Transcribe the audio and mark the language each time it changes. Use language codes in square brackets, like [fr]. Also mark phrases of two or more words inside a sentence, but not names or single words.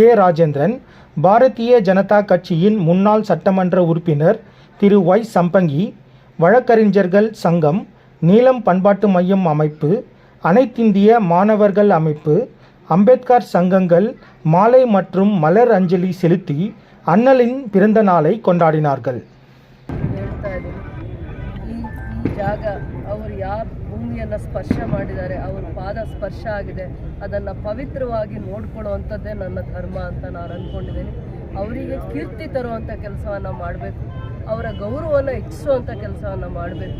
[ta] ராஜேந்திரன், பாரதிய ஜனதா கட்சியின் முன்னாள் சட்டமன்ற உறுப்பினர் திரு ஒய். சம்பங்கி, வழக்கறிஞர்கள் சங்கம், நீலம் பண்பாட்டு மையம் அமைப்பு, அனைத்திந்திய மாணவர்கள் அமைப்பு, அம்பேத்கர் சங்கங்கள் மாலை மற்றும் மலர் அஞ்சலி செலுத்தி அண்ணலின் பிறந்த நாளை கொண்டாடினார்கள். [kn] ಜಾಗ ಅವರು ಯಾರು ಭೂಮಿಯನ್ನು ಸ್ಪರ್ಶ ಮಾಡಿದ್ದಾರೆ, ಅವರ ಪಾದ ಸ್ಪರ್ಶ ಆಗಿದೆ, ಅದನ್ನು ಪವಿತ್ರವಾಗಿ ನೋಡ್ಕೊಳ್ಳುವಂಥದ್ದೇ ನನ್ನ ಧರ್ಮ ಅಂತ ನಾನು ಅಂದ್ಕೊಂಡಿದ್ದೀನಿ. ಅವರಿಗೆ ಕೀರ್ತಿ ತರುವಂಥ ಕೆಲಸವನ್ನು ಮಾಡಬೇಕು, ಅವರ ಗೌರವವನ್ನು ಹೆಚ್ಚಿಸುವಂಥ ಕೆಲಸವನ್ನು ಮಾಡಬೇಕು.